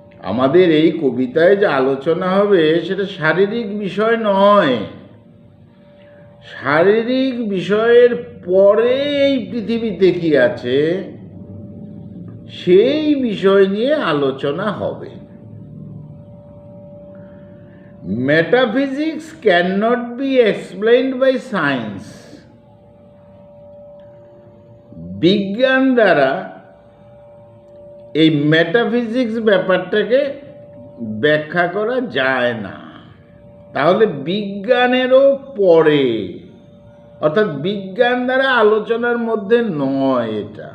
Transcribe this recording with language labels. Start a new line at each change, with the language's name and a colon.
Bangla: আমাদের এই কবিতায় যে আলোচনা হবে সেটা শারীরিক বিষয় নয়। শারীরিক বিষয়ের পরে এই পৃথিবীতে কি আছে সেই বিষয় নিয়ে আলোচনা হবে।
English: Metaphysics cannot be explained by science.
Bangla: বিজ্ঞান দ্বারা এই মেটাফিজিক্স ব্যাপারটাকে ব্যাখ্যা করা যায় না। তাহলে বিজ্ঞানেরও পরে, অর্থাৎ বিজ্ঞান দ্বারা আলোচনার মধ্যে নয়।